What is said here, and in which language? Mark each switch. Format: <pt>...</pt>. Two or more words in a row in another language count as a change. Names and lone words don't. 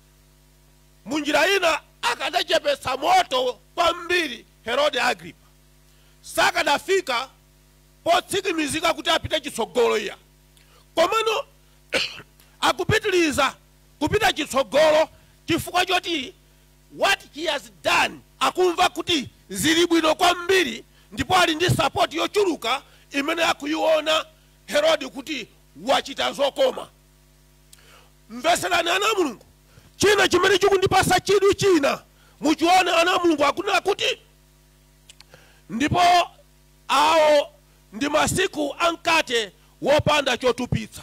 <ny>Munjira ina akadachepetsa moto kwambiri Herode Agripa, sakadafika potsikimizika kuti apite chitsogolo iya. Komano akupitiliza kupita chitsogolo chifukwa choti</ny> <en>what he has done</en> <ny>akumva kuti zili bwino kwambiri, ndipo ali ndi support yochuluka imene akuiona Herode kuti wachita zokoma. Mveserani ana Mulungu, china chimene chikundipasa chidwi china muchione ana Mulungu akunena kuti ndipo awo ndi masiku ankate wopanda chotupitsa.</ny>